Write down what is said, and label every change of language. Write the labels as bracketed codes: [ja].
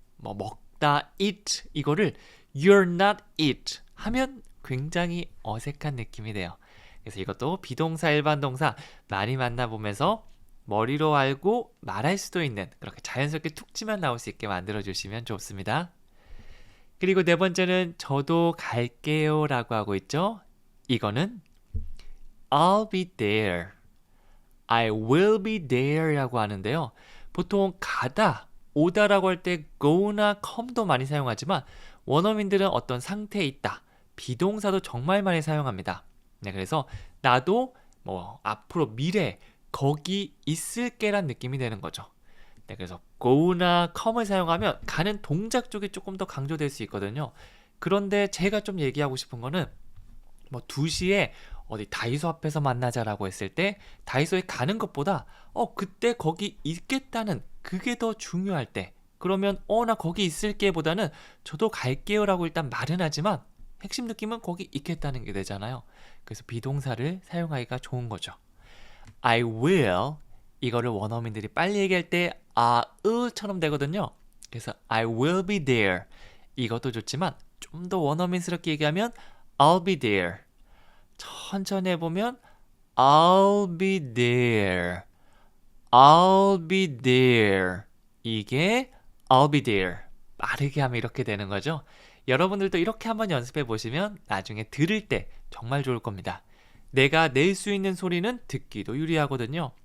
[ko] 뭐 먹다, eat 이거를 [en] you're not eat [ko] 하면 굉장히 어색한 느낌이 돼요. 그래서 이것도 비동사, 일반 동사 많이 만나보면서 머리로 알고 말할 수도 있는 그렇게 자연스럽게 툭 치면 나올 수 있게 만들어주시면 좋습니다. 그리고 네 번째는 저도 갈게요 라고 하고 있죠. 이거는 [en] I'll be there, I will be there [ko] 라고 하는데요. 보통 가다, 오다라고 할 때 go나 come도 많이 사용하지만 원어민들은 어떤 상태에 있다, 비동사도 정말 많이 사용합니다. 네, 그래서 나도 뭐 앞으로 미래 거기 있을게란 느낌이 되는 거죠. 네, 그래서 go나 come을 사용하면 가는 동작 쪽이 조금 더 강조될 수 있거든요. 그런데 제가 좀 얘기하고 싶은 거는 뭐 2시에 어디 다이소 앞에서 만나자라고 했을 때 다이소에 가는 것보다 그때 거기 있겠다는 그게 더 중요할 때, 그러면 나 거기 있을게 보다는 저도 갈게요 라고 일단 말은 하지만 핵심 느낌은 거기 있겠다는 게 되잖아요. 그래서 비동사를 사용하기가 좋은 거죠. [en] I will, [ko] 이거를 원어민들이 빨리 얘기할 때 으처럼 되거든요. 그래서 [en] I will be there, [ko] 이것도 좋지만 좀 더 원어민스럽게 얘기하면 [en] I'll be there. [ko] 천천히 해보면 [en] I'll be there, I'll be there. [ko] 이게 [en] I'll be there. [ko] 빠르게 하면 이렇게 되는 거죠. 여러분들도 이렇게 한번 연습해 보시면 나중에 들을 때 정말 좋을 겁니다. 내가 낼 수 있는 소리는 듣기도 유리하거든요.